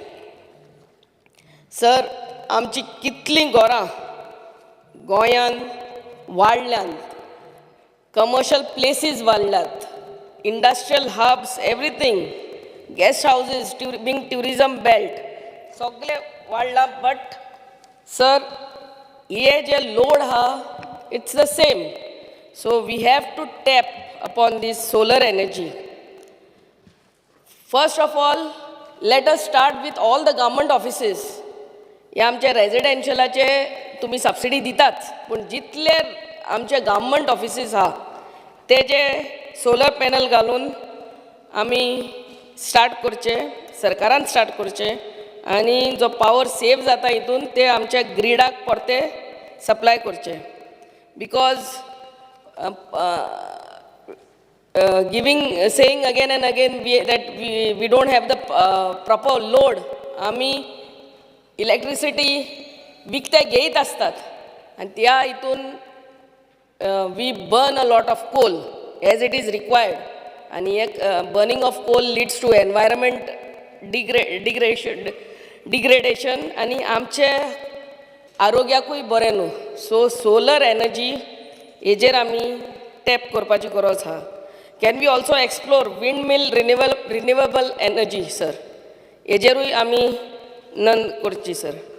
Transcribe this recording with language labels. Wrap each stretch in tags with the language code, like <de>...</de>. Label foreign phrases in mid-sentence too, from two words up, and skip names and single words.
<kok>सर आमची कितलीं घरां गोंयांत वाडल्यात</kok> <en>commercial places वाडल्यात industrial hubs everything guest houses being tourism belt</en> <kok>सगळे वाडला</kok> <en>बट</en> <kok>सर हे जे लोड आहा</kok> <en>it's the same so we have to tap upon this solar energy first of all let us start with all the government offices</en> <kok>हे आमचे रेजिडेन्शियलाचे तुमी सबसिडी दिताच पूण जितले आमचे</kok> <en>government offices</en> <kok>आहा ते जे</kok> <en>solar panel</en> <kok>घालून आमी स्टार्ट करचे सरकारान स्टार्ट करचे आनी जो</kok> <en>power save</en> <kok>जाता हितून ते आमच्या ग्रिडाक परते सप्लाय करचे बिकॉज</kok> <en>saying again and again that we don't have the proper load</en> <kok>आमी इलेक्ट्रिसिटी विकते घेयत आसतात आनी त्या हितून</kok> <en>we burn a lot of coal as it is required</en> <kok>आनी एक</kok> <en>burning of coal leads to environment</en> <kok>डिग्रेडेशन आनी आमचे आरोग्याकूय बरें न्हू</kok> <en>so solar energy</en> <kok>हेजेर आमी टॅप करपाची गरज आहा</kok> <en>can we also explore wind mill renewable energy</en> <kok>सर हेजेरूय आमी नंद करची सर</kok>